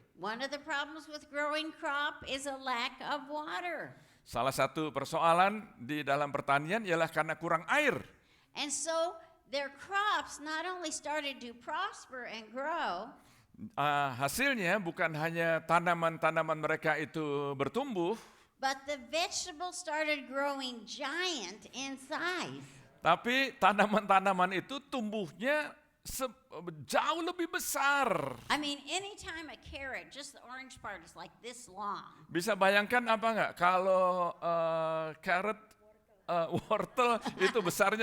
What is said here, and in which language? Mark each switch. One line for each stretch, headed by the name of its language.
English: One of the problems with growing crop is a lack of water.
Indonesian: Salah satu persoalan di dalam pertanian ialah karena kurang air.
English: And so their crops not only started to prosper and grow,
Indonesian: Hasilnya bukan hanya tanaman-tanaman mereka itu bertumbuh,
English: but the vegetables started growing giant in size.
Indonesian: tapi tanaman-tanaman itu tumbuhnya jauh lebih besar.
English: I mean, anytime a carrot, just the orange part is like this long.
Indonesian: Bisa bayangkan apa enggak kalau carrot, wortel itu besarnya